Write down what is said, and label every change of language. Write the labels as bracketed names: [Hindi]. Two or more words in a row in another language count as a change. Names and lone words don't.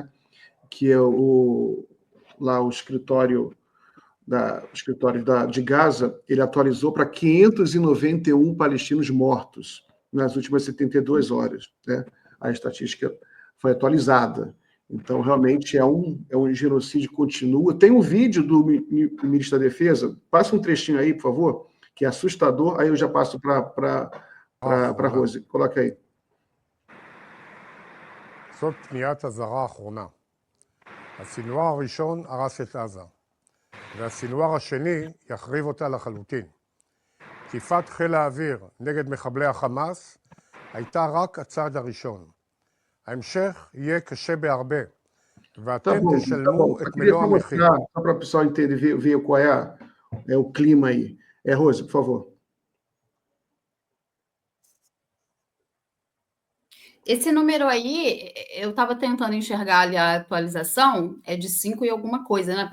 [Portuguese] Que é o escritório de Gaza, ele atualizou para 591 palestinos mortos nas últimas 72 horas. Né? A estatística foi atualizada. Então, realmente, é um genocídio que continua. Tem um vídeo do ministro da Defesa, passa um trechinho aí, por favor, que é assustador, aí eu já passo para a Rose. Coloca aí. [Hebrew] זאת פניית הזרה האחרונה. הסינואר הראשון הרס את עזה, והסינואר השני יחריב אותה לחלוטין. תקיפת חיל האוויר נגד מחבלי החמאס הייתה רק הצעד הראשון. ההמשך יהיה קשה בהרבה, ואתם תשלמו את מלוא המחיר. [Portuguese] Só para o pessoal entender, ver qual é o clima aí. Rose, por favor. Esse número aí, eu estava tentando enxergar ali a atualização, é de 5 e alguma coisa, né?